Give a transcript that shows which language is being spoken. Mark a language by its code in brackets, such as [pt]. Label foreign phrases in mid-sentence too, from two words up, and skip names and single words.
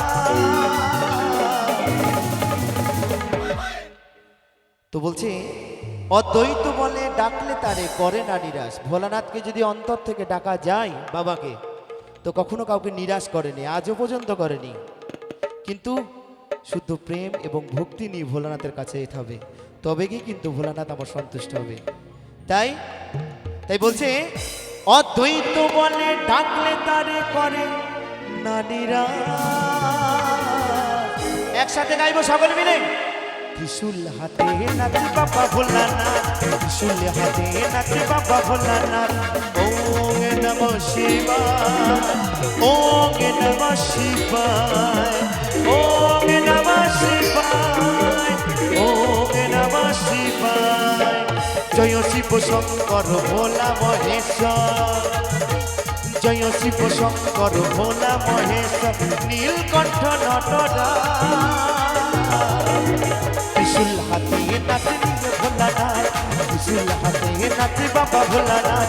[bn] তো বলছে অদ্বৈত বলে ডাকলে তারে করে না নিরাশ ভোলানাথকে যদি অন্তর থেকে ডাকা যায় বাবাকে তো কখনো কাউকে নিরাশ করেনি আজও পর্যন্ত করেনি কিন্তু শুদ্ধ প্রেম এবং ভক্তি নিয়ে ভোলানাথের কাছে যেতে হবে তবে কি কিন্তু ভোলানাথ আমার সন্তুষ্ট হবে তাই তাই বলছে অদ্বৈত বলে ডাকলে তারে করে নারীরা। একসাথে গাইবো সকলে মিলে। ত্রিশূল হাতে নাচে বাবা ভোলানাথ, ত্রিশূল হাতে নাচে বাবা ভোলানাথ। [sa] ওম নমঃ শিবায়, ওম নমঃ শিবায়, ওম নমঃ শিবায়, ওম নমঃ শিবায়। [bn] জয় শিব শঙ্কর ভোলা মহেশ্বর, জয় শিব শঙ্কর ভোলা মহেশ্বর, নীলকণ্ঠ নটরা। ত্রিশূল হাতে নাচে ভোলানাথ, ত্রিশূল হাতে নাচে বাবা ভোলানাথ,